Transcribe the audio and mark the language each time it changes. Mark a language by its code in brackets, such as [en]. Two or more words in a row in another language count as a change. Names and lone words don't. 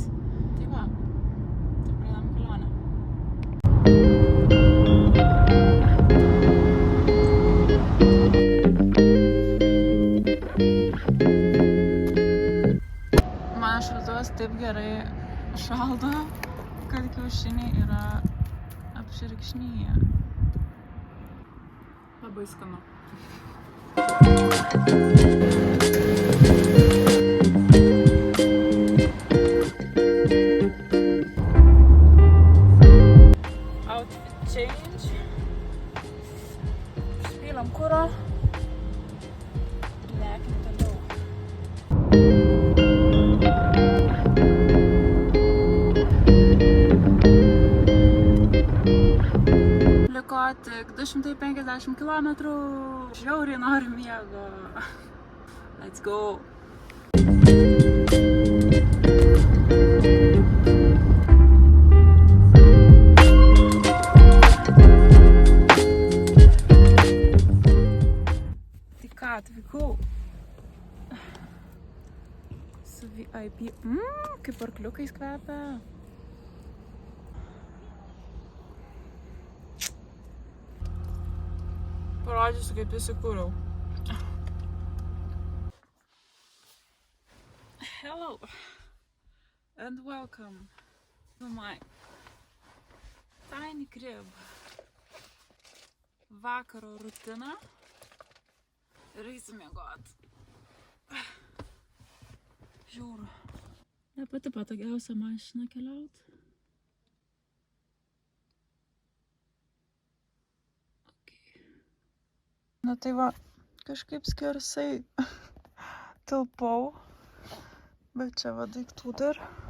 [lt] Tai va, tai pradedam kelionę. Man šaltuvas taip gerai šaldo, kad kiaušiniai yra apšerkšnyje. Labai skanu. [en] Outfit change. [lt] Užpylam kuro. Lekim toliau. Liko tik 250 kilometrų. Žiauriai noriu miego. [en] Let's go. [lt] Tai ką, atvykau su VIP. Kaip arkliukais kvepia. Parodžiusiu, kaip įsikūriau. [en] Hello and welcome to my tiny crib. [lt] Vakaro rutina ir eisiu miegot. Žiūriu. Ne pati patogiausia mašina keliaut. Na tai va, kažkaip skersai tilpau, bet čia va daiktų dar.